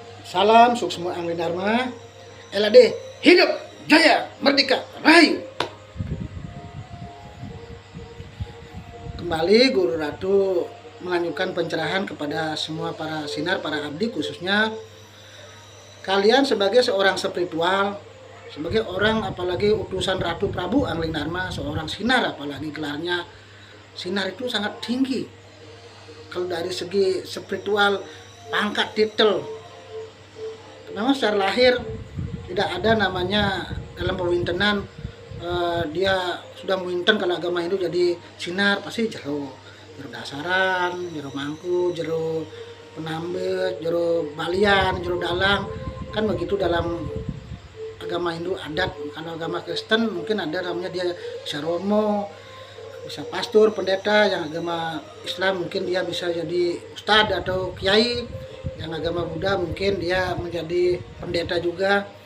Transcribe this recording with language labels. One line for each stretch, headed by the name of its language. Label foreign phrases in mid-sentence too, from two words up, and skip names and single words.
Indonesian: Salam Suksma Angli Dharma. LAD hidup jaya merdeka rahayu. Kembali Guru Ratu melanjutkan pencerahan kepada semua para sinar, para abdi, khususnya kalian sebagai seorang spiritual, sebagai orang apalagi utusan Ratu Prabu Angling Dharma, seorang sinar, apalagi gelarnya sinar itu sangat tinggi. Kalau dari segi spiritual, pangkat, titel, memang secara lahir tidak ada namanya dalam pewintenan dia sudah mewinten. Kalau agama Hindu jadi sinar pasti jero dasaran, jero mangku, jero penambet, jero balian, jero dalang, kan begitu dalam agama Hindu adat. Kalau agama Kristen mungkin ada namanya dia bisa romo, bisa pastor, pendeta. Yang agama Islam mungkin dia bisa jadi ustadz atau kiai. Yang agama Buddha mungkin dia menjadi pendeta juga.